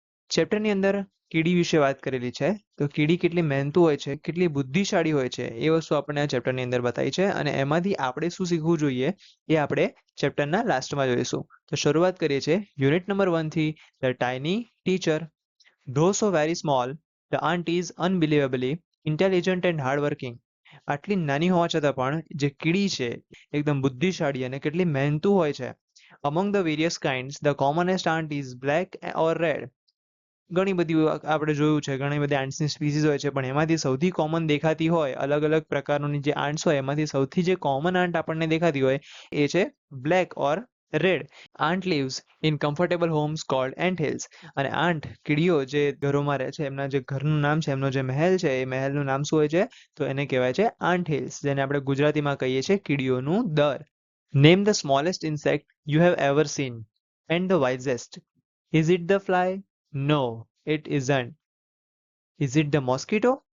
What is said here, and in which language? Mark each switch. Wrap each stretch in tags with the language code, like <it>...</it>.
<gu>ચેપ્ટરની અંદર કીડી વિશે વાત કરેલી છે. તો કીડી કેટલી મહેનતુ હોય છે, કેટલી બુદ્ધિશાળી હોય છે, એ વસ્તુ આપણને આ ચેપ્ટરની અંદર બતાવી છે અને એમાંથી આપણે શું શીખવું જોઈએ એ આપણે ચેપ્ટરના લાસ્ટમાં જોઈશું. તો શરૂઆત કરીએ છીએ યુનિટ નંબર 1 થી</gu> <en>The tiny teacher. Though so very small, the ant is unbelievably intelligent and hardworking.</en> <gu>આટલી નાની હોવા છતાં પણ જે કીડી છે એકદમ બુદ્ધિશાળી અને કેટલી મહેનતુ હોય છે.</gu> <en>Among the various kinds, the commonest ant is black or red.</en> <gu>ઘણી બધી આપણે જોયું છે, ઘણી બધી આંટ્સની સ્પીસીસ હોય છે, પણ એમાંથી સૌથી કોમન દેખાતી હોય અલગ અલગ પ્રકારોની જે આંટ્સ હોય એમાંથી સૌથી જે કોમન આંટ આપણને દેખાતી હોય એ છે</gu> <en>Black or red. Ant lives in comfortable homes called ant hills.</en> <gu>અને આંટ કીડીઓ જે ઘરોમાં રહે છે એમના જે ઘરનું નામ છે, એમનો જે મહેલ છે એ મહેલનું નામ શું હોય છે? તો એને કહેવાય છે આંટ હિલ્સ, જેને આપણે ગુજરાતીમાં કહીએ છીએ કીડીઓનું દર.</gu> <en>Name the smallest insect you have ever seen and the wisest. Is it the fly? No, it isn't. Is it the mosquito?</en>